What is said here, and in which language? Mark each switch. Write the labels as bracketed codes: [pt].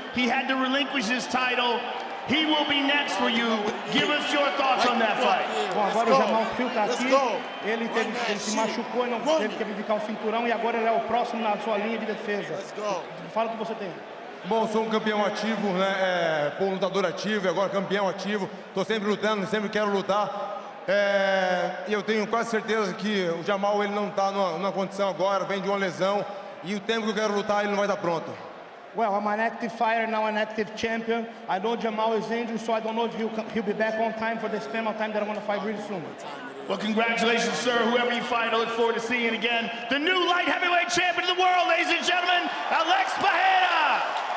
[en] He had to relinquish his title. He will be next for you. Give us your thoughts on that fight. [pt] Bom, agora o Jamal Hill tá aqui. Ele se machucou e não teve que abdicar o cinturão, e agora ele é o próximo na sua linha de defesa. Fala o que você tem. Bom, sou um campeão ativo, né? Um lutador ativo e agora campeão ativo. Estou sempre lutando, sempre quero lutar. E eu tenho quase certeza que o Jamal ele não está numa condição agora, vem de uma lesão. E o tempo que eu quero lutar, ele não vai estar pronto. [en] Well, I'm an active fighter, now an active champion. I know Jamal is injured, so I don't know if he'll be back on time for the span of time that I want to fight really soon. Well, congratulations, sir. Whoever you fight, I look forward to seeing again. The new light heavyweight champion of the world, ladies and gentlemen, Alex Pereira.